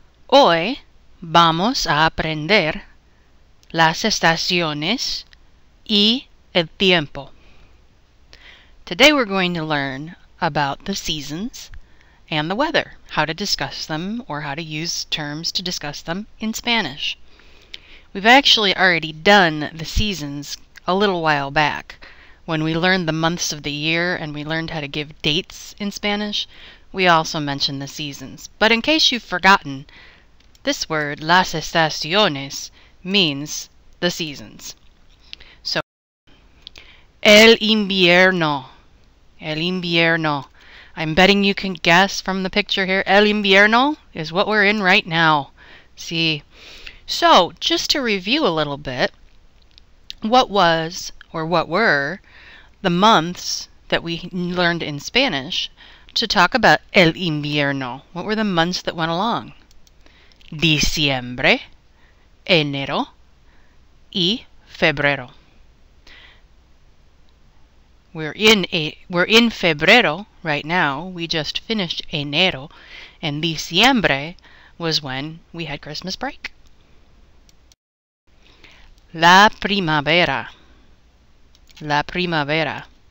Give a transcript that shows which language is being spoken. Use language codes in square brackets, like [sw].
[es] Hoy vamos a aprender las estaciones y el tiempo. [en] Today we're going to learn about the seasons and the weather, how to discuss them or how to use terms to discuss them in Spanish. We've actually already done the seasons a little while back. When we learned the months of the year and we learned how to give dates in Spanish, we also mentioned the seasons. But in case you've forgotten, this word, [es] las estaciones, [en] means the seasons. So, [es] el invierno. El invierno. [en] I'm betting you can guess from the picture here, el invierno is what we're in right now. See? So, just to review a little bit, what were the months that we learned in Spanish to talk about el invierno? What were the months that went along? [es] Diciembre, enero, y febrero. [en] We're in febrero right now. We just finished enero, and diciembre was when we had Christmas break. [es] La primavera. La primavera.